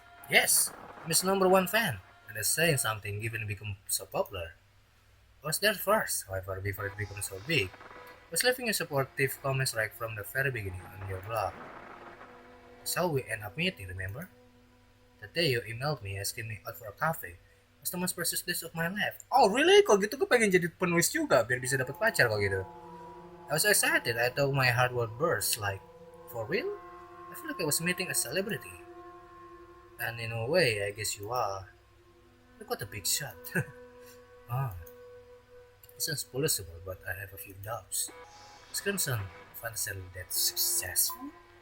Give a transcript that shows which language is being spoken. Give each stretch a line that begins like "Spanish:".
English: Yes, I'm his number one fan. And that's saying something given it become so popular. I was there first, however, before it became so big. I was leaving you supportive comments right from the very beginning on your blog. So we end up meeting, remember? That day you emailed me asking me out for a cafe. It was the most precious days of my life. Oh really?
Indonesian: Kok gitu gue pengen jadi penulis juga biar bisa dapet pacar kok gitu.
English: I was so excited. I thought my heart would burst. Like, for real? I feel like I was meeting a celebrity. And in a way, I guess you are. You got a big shot. Oh, it sounds plausible, but I have a few doubts. Is Crimson Fantasy that successful?